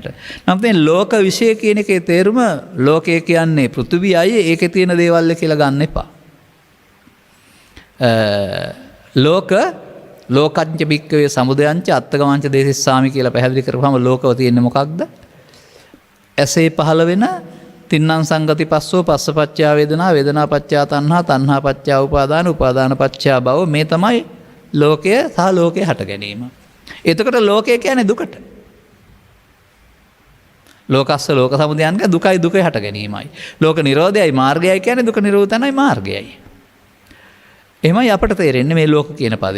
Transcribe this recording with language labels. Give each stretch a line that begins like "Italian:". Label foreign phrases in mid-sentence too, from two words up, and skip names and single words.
Sinhala: නමුත් මේ ලෝක විශ්ය කියන එකේ තේරුම ලෝකය කියන්නේ පෘථිවියයි ඒකේ තියෙන දේවල් කියලා ගන්න එපා.
Pali: ලෝක ලෝකංච භික්කවේ සමුදයංච අත්තගමංච දේසිස්සාමි
Sinhala: කියලා පැහැදිලි කරපුවම ලෝකව තියෙන්නේ මොකක්ද? ඇසේ පහළ වෙන
Pali: තින්නම් සංගති පස්සෝ පස්සපච්චා වේදනා වේදනා පච්චා තණ්හා තණ්හා පච්චා උපාදාන උපාදාන පච්චා භව
Sinhala: මේ තමයි ලෝකය සහ ලෝකේ හට ගැනීම. එතකොට ලෝකය කියන්නේ දුකට.
Pali: ලෝකස්ස ලෝක සමුදයන්
Sinhala: කියන්නේ දුකයි දුකේ හට ගැනීමයි. ලෝක නිරෝධයයි මාර්ගයයි කියන්නේ දුක නිරෝධනයි මාර්ගයයි. එහෙමයි අපට තේරෙන්නේ මේ ලෝක කියන පදය.